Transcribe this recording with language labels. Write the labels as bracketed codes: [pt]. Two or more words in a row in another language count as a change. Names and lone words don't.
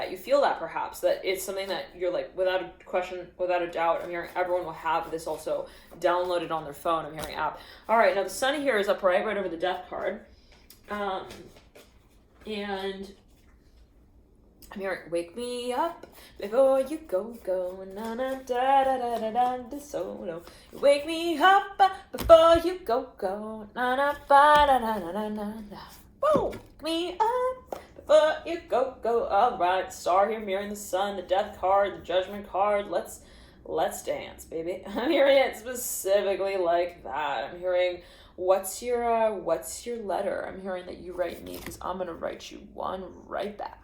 [en] You feel that perhaps, that it's something that you're like, without a question, without a doubt, I'm hearing everyone will have this also downloaded on their phone. I'm hearing app. All right, now the sun here is upright, right over the death card. And I'm hearing, wake me up before you go, na na da da da da da da solo. Wake me up before you go, na na ba da da da da da da. Wake me up before you go. All right, star here mirroring the sun, the death card, the judgment card. Let's dance, baby. I'm hearing it specifically like that. I'm hearing, what's your letter? I'm hearing that you write me, because I'm gonna write you one right back.